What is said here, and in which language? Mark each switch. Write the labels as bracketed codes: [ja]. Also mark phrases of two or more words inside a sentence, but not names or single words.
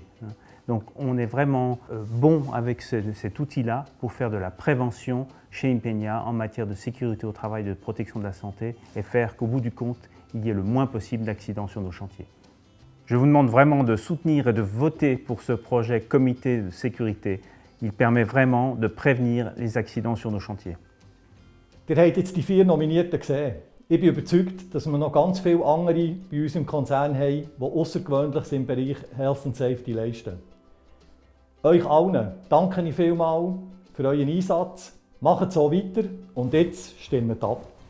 [fr] Donc on est vraiment bon avec cet outil-là pour faire de la prévention chez Impeña en matière de sécurité au travail, de protection de la santé et faire qu'au bout du compte, il y ait le moins possible d'accidents sur nos chantiers. Je vous demande vraiment de soutenir et de voter pour ce projet comité de sécurité. Il permet vraiment de prévenir les accidents sur nos chantiers. [de] Ihr habt jetzt die 4 Nominierten gesehen. Ich bin überzeugt, dass wir noch ganz viele andere bei uns im Konzern haben, die Außergewöhnliches im Bereich [en] Health and Safety [de] leisten. Euch allen danke ich vielmals für euren Einsatz. Macht so weiter und jetzt stimmt ab.